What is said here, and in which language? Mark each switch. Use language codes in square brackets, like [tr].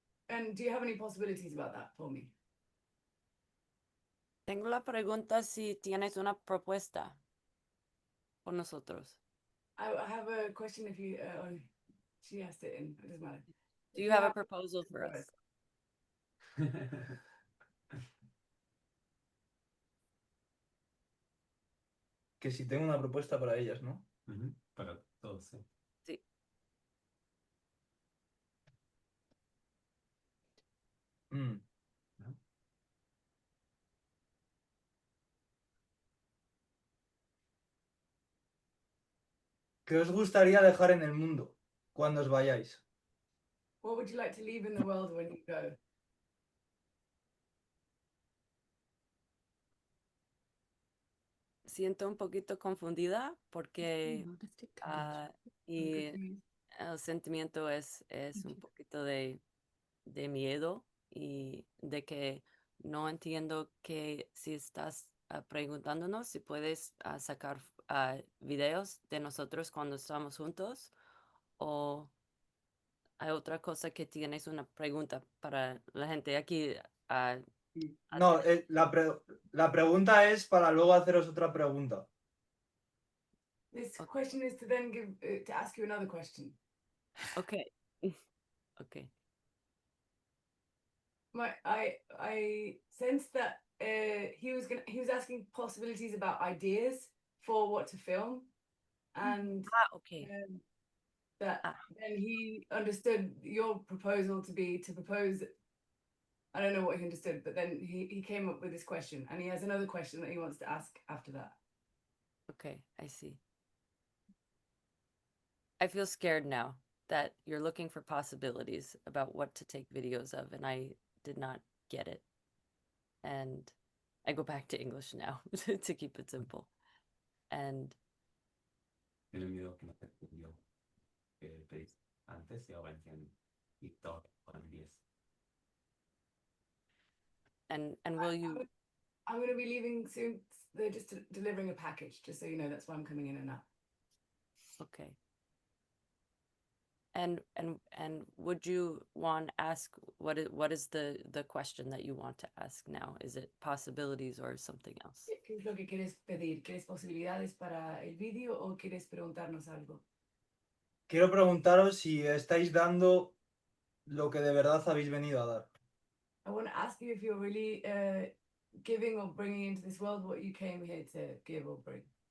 [en] And do you have any possibilities about that for me? [es] Tengo la pregunta si tienes una propuesta por nosotros. [en] I have a question if you. She asked it in. It doesn't matter. Do you have a proposal for us? [es] Que si tengo una propuesta para ellas, ¿no? Para todos, sí. Sí. Mm. ¿Qué os gustaría dejar en el mundo cuando os vayáis? [en] What would you like to leave in the world when you go? [es] Siento un poquito confundida porque y [en] Confused. [es] el sentimiento es un poquito de miedo y de que no entiendo que si estás preguntándonos si puedes sacar videos de nosotros cuando estamos juntos o hay otra cosa que tienes una pregunta para la gente aquí. No, la pregunta es para luego haceros otra pregunta. [en] This Okay. question is to then give to ask you another question. Okay. Okay. I sensed that he was asking possibilities about ideas for what to film, and Okay. that then he understood your proposal to be to propose. I don't know what he understood, but then he came up with this question, and he has another question that he wants to ask after that. Okay, I see. I feel scared now that you're looking for possibilities about what to take videos of, and I did not get it. And I go back to English now to keep it simple. And [es] Tiene miedo que no te entendió que pediste antes y ahora entiende. Y todo con 10. [en] and will you? I'm going to be leaving soon. They're just delivering a package, just so you know. That's why I'm coming in and out. Okay. And would you want to ask what is the question that you want to ask now? Is it possibilities or something else? [es] ¿Qué es lo que quieres pedir? ¿Quieres posibilidades para el vídeo o quieres preguntarnos algo? Quiero preguntaros si estáis dando lo que de verdad habéis venido a dar. [en] I want to ask you if you're really giving or bringing into this world what you came here to give or bring.